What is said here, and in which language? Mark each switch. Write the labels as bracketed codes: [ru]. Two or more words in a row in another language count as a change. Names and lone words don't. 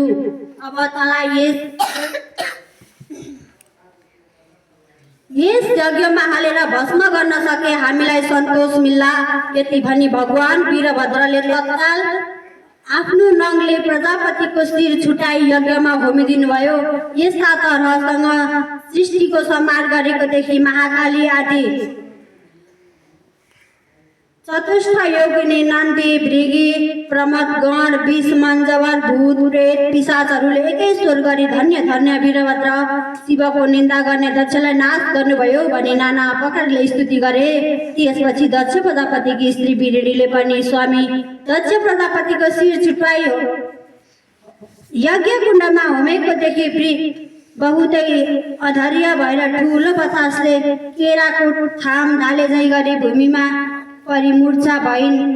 [ne] अब तँलाई यस यज्ञमा हालेर भस्म गर्न सके हामीलाई सन्तोष मिल्ला। यति भनी भगवान वीरभद्रले तत्काल आफ्नो नङले प्रजापतिको शिर छुटाई यज्ञमा होमिदिनु भयो। यस्ता तरहसँग सृष्टिको संहार गरेको देखि महाकाली आदि चतुष्ट योगिनी नन्दी भृगी प्रमद गण विष मञ्जवर भूत प्रेत पिशाचहरूले एकै स्वर गरी धन्य धन्य वीरभद्र शिवको निन्दा गर्ने दक्षलाई नाश गर्नुभयो भनी नाना प्रकारले स्तुति गरे। त्यसपछि दक्ष प्रजापतिकी स्त्री बिरेडीले पनि स्वामी दक्ष प्रजापतिको शिर छुट्यायो। यज्ञ कुण्डमा होमेको देखि बहुतै अधर्य भएर ठुलो बतासले केराको थाम ढाले झैँ गरी भूमिमा परिमूर्छा भइन्।